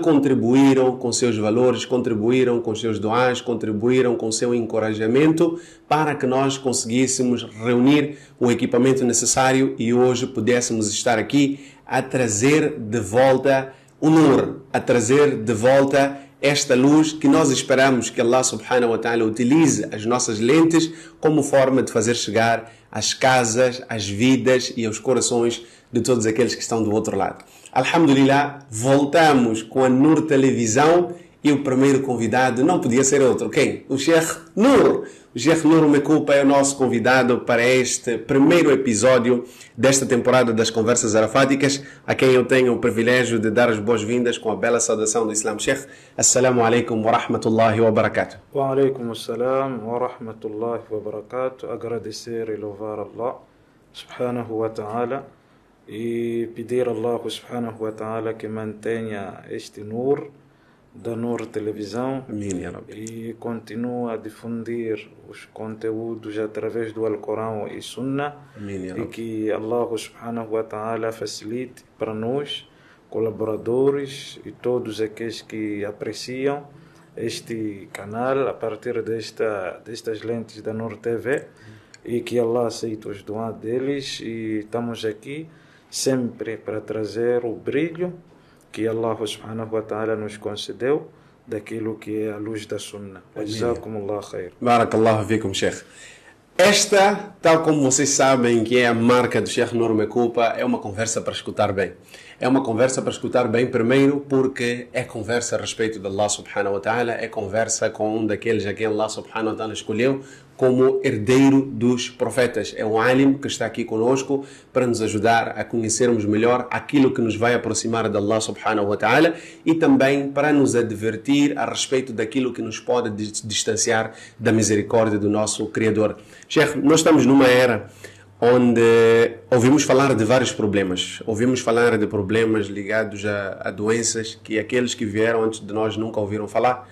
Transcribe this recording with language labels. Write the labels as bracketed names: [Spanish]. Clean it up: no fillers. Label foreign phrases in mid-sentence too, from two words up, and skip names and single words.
[Portuguese] contribuíram com seus valores, contribuíram com seus doás, contribuíram com seu encorajamento para que nós conseguíssemos reunir o equipamento necessário e hoje pudéssemos estar aqui a trazer de volta o Nur, a trazer de volta esta luz que nós esperamos que [Arabic] الله سبحانه وتعالى [Portuguese] utilize as nossas lentes como forma de fazer chegar às casas, às vidas e aos corações de todos aqueles que estão do outro lado. Alhamdulillah, voltamos com a Nur Televisão e o primeiro convidado não podia ser outro. Quem? O Sheikh Nur. O Sheikh Nur Mekupa é o nosso convidado para este primeiro episódio desta temporada das Conversas Arafáticas, a quem eu tenho o privilégio de dar as boas-vindas com a bela saudação do Islã. [Arabic] Sheikh, السلام عليكم ورحمة الله وبركاته. وعليكم السلام ورحمة الله وبركاته. [Portuguese] Agradecer e louvar [Arabic] الله سبحانه وتعالى [Portuguese] e pedir a [Arabic] الله سبحانه وتعالى [Portuguese] que mantenha este Nur da Nur Televisão. [Arabic] Amém, يا رب. [Portuguese] E continua a difundir os conteúdos através do Alcorão e Sunna. [Arabic] Amém, ya [Portuguese] E [Arabic] Rabbi. [Portuguese] que [Arabic] الله سبحانه وتعالى [Portuguese] facilite para nós, colaboradores e todos aqueles que apreciam este canal a partir destas lentes da Nur TV e que Allah aceite os doados deles, e estamos aqui sempre para trazer o brilho que [Arabic] الله سبحانه وتعالى [Portuguese] nos concedeu daquilo que é a luz da Sunna. [Arabic] جزاكم الله خير. بارك الله فيكم, Sheikh. [Portuguese] Esta, tal como vocês sabem que é a marca do Sheikh Nur Mekupa, é uma conversa para escutar bem. É uma conversa para escutar bem, primeiro, porque é conversa a respeito de [Arabic] الله سبحانه وتعالى, [Portuguese] é conversa com um daqueles a quem [Arabic] الله سبحانه وتعالى [Portuguese] escolheu como herdeiro dos profetas. É um alim que está aqui conosco para nos ajudar a conhecermos melhor aquilo que nos vai aproximar de [Arabic] الله سبحانه وتعالى [Portuguese] e também para nos advertir a respeito daquilo que nos pode distanciar da misericórdia do nosso Criador. Sheikh, nós estamos numa era onde ouvimos falar de vários problemas. Ouvimos falar de problemas ligados a doenças que aqueles que vieram antes de nós nunca ouviram falar.